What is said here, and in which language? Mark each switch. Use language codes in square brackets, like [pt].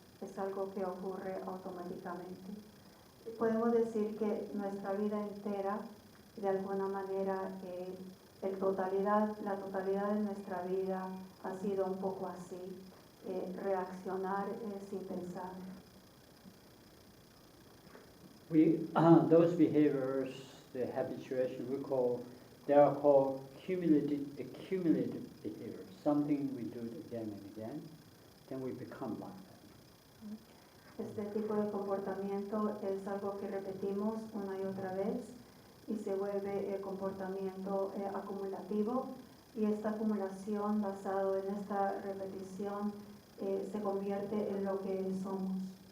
[es] Es algo que ocurre automáticamente. Podemos decir que nuestra vida entera, de alguna manera, la totalidad de nuestra vida ha sido un poco así, reaccionar sin pensar. [en] Those behaviors, the habituation, they are called accumulated behaviors. Something we do it again and again, then we become like that. [es] Este tipo de comportamiento es algo que repetimos una y otra vez y se vuelve el comportamiento acumulativo, y esta acumulación basado en esta repetición se convierte en lo que somos.